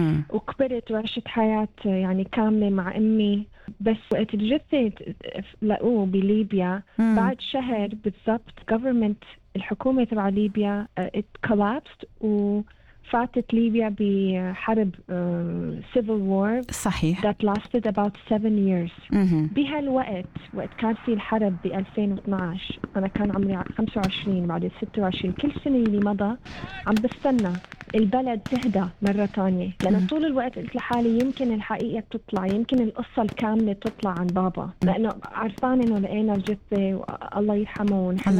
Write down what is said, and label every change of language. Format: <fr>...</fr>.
<ar>وكبرت وعشت حياة يعني كاملة مع أمي، بس وقت الجثة لقوه بليبيا بعد شهر بالضبط، government الحكومة تبع ليبيا</ar> <en>it collapsed</en> <ar>وفاتت ليبيا بحرب civil war صحيح</ar> <en>that lasted about 7 years.</en> <ar>بهالوقت وقت كان في الحرب ب 2012 أنا كان عمري 25، بعد 26 كل سنة اللي مضى عم بستنى البلد تهدى مرة تانية، لأن طول الوقت قلت لحالي يمكن الحقيقة تطلع، يمكن القصة الكاملة تطلع عن بابا، لأنه عرفان إنه لقينا الجثة الله يرحمه.</ar>